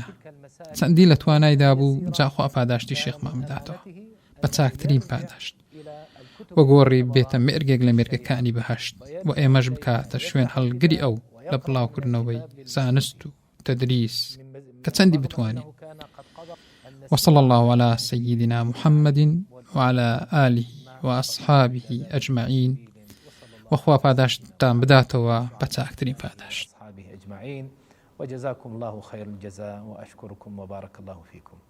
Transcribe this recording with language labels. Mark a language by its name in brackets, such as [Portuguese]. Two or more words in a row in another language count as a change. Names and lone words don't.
[Central Kurdish] چەندی لە توانایدا بوو جاخوا پاداشتی شێخمان بداتەوە بە چاکترین پاداشت وە گۆڕی بێتە مێرگێک لە مێرگەکانی بەهەشت و ئێمەش بکاتە شوێن هەڵگری ئەو لە بڵاوکردنەوەی زانست و تەدریس کە چەندی بتوانین. [Arabic] وصلى الله على سيدنا محمد وعلى آله وأصحابه أجمعين [Central Kurdish] وخوا پاداشتان بداتەوە بە چاکترین پاداشت. [Arabic] وجزاكم الله خير الجزاء وأشكركم وبارك الله فيكم.